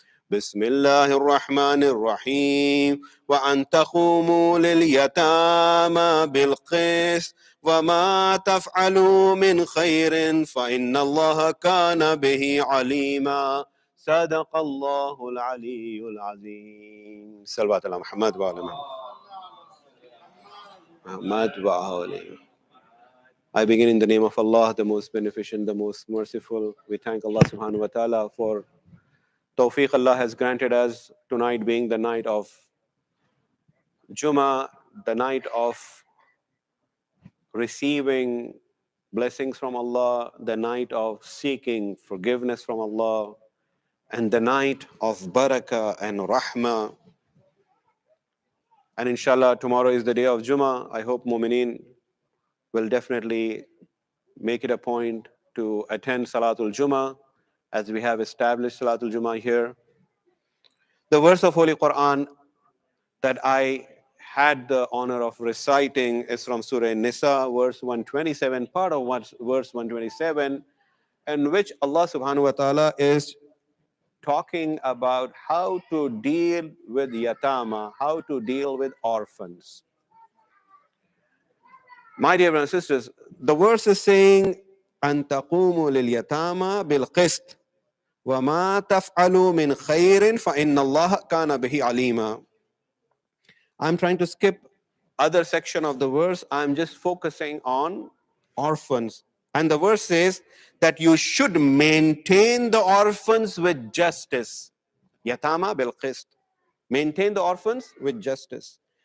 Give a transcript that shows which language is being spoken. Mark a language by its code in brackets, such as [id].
[ar] بسم الله الرحمن الرحيم. وأن تقوموا لليتامى بالقسط وما تفعلوا من خير فإن الله كان به عليما. صدق الله العلي العظيم. صلوات على محمد وعلى محمد وعلى. [en] I begin in the name of Allah, the most beneficent, the most merciful. We thank Allah subhanahu wa ta'ala for Tawfiq Allah has granted us, tonight being the night of Jummah, the night of receiving blessings from Allah, the night of seeking forgiveness from Allah, and the night of barakah and rahmah. And inshallah, tomorrow is the day of Jummah. I hope Mu'mineen will definitely make it a point to attend Salatul Jummah, as we have established Salatul Jummah here. The verse of Holy Quran that I had the honor of reciting is from Surah Nisa, verse 127, part of verse 127, in which Allah subhanahu wa ta'ala is talking about how to deal with yatama, how to deal with orphans. My dear brothers and sisters, the verse is saying, [ar] أن تقوموا لليتامى بالقسط وما تفعلوا من خير فإن الله كان به عليما. [en] I'm trying to skip other section of the verse. I'm just focusing on orphans. And the verse says that you should maintain the orphans with justice. [ar] Yatama bil qist. [en] Maintain the orphans with justice.